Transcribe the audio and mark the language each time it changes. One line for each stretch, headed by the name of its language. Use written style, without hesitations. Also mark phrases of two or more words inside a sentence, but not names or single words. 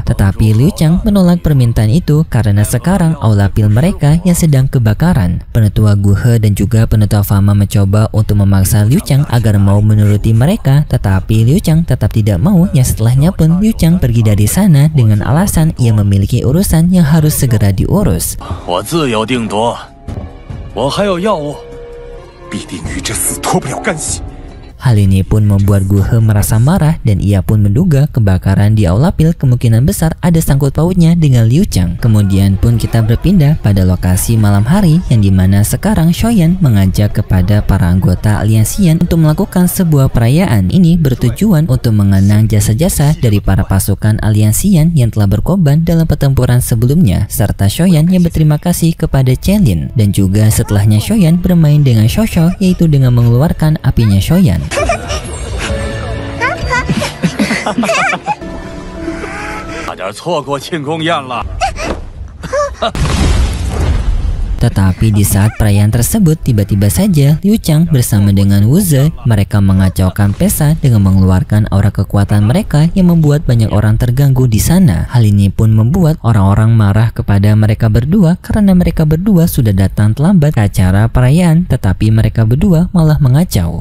Indonesian: Tetapi Liu Chang menolak permintaan itu karena sekarang aula pil mereka yang sedang kebakaran. Penetua Guhe dan juga penetua Fama mencoba untuk memaksa Liu Chang agar mau menuruti mereka, tetapi Liu Chang tetap tidak mau, yang setelahnya pun Liu Chang pergi dari sana dengan alasan ia memiliki urusan yang harus segera diurus.
Chinese: 我自有定夺，我还有要务，必定与这厮脱不了干系。
Indonesian: Hal ini pun membuat Guhe merasa marah dan ia pun menduga kebakaran di Aula Pil kemungkinan besar ada sangkut pautnya dengan Liu Chang. Kemudian pun kita berpindah pada lokasi malam hari yang dimana sekarang Shoyan mengajak kepada para anggota aliansian untuk melakukan sebuah perayaan. Ini bertujuan untuk mengenang jasa-jasa dari para pasukan aliansian yang telah berkorban dalam pertempuran sebelumnya, serta Shoyan yang berterima kasih kepada Chelin. Dan juga setelahnya Shoyan bermain dengan Shosho, yaitu dengan mengeluarkan apinya Shoyan.
Chinese: 差点错过庆功宴了。
Indonesian: Tetapi di saat perayaan tersebut, tiba-tiba saja Liu Chang bersama dengan Wu Ze, mereka mengacaukan pesta dengan mengeluarkan aura kekuatan mereka yang membuat banyak orang terganggu di sana. Hal ini pun membuat orang-orang marah kepada mereka berdua karena mereka berdua sudah datang terlambat ke acara perayaan, tetapi mereka berdua malah mengacau.